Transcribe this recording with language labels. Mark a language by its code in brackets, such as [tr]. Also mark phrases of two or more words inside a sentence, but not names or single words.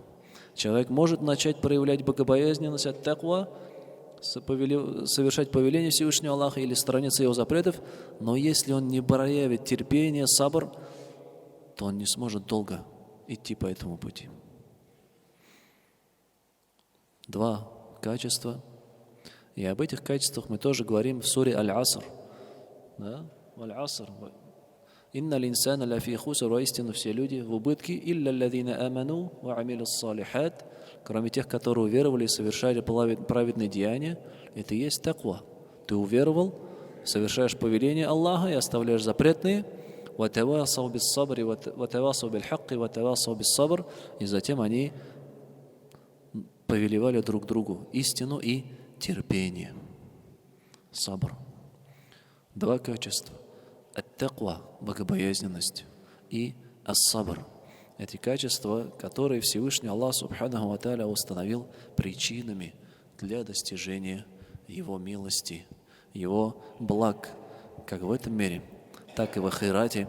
[ru] Человек может начать проявлять богобоязненность, ат-таква, совершать повеление Всевышнего Аллаха или сторониться его запретов, но если он не проявит терпение, сабр, то он не сможет долго идти по этому пути. Два качества. И об этих качествах мы тоже говорим в суре Аль-Аср. Да? Аль-Аср. [ar] إن الإنسان لفي خسر, [ru] воистину все люди в убытке, [ar] إلا الذين آمنوا وعملوا الصالحات, [ru] кроме тех, которые уверовали и совершали праведные деяния. Это и есть таква. Ты уверовал, совершаешь повеление Аллаха и оставляешь запретные, [ar] وتواصوا بالصبر وتواصوا بالحق وتواصوا بالصبر, [ru] и затем они повелевали друг другу истину и терпение. Сабр. Два качества. Ат-таква, богобоязненность, и ас-сабр. Эти качества, которые Всевышний Аллах [ar] سبحانه وتعالى [ru] установил причинами для достижения Его милости, Его благ, как в этом мире, так и в ахирате.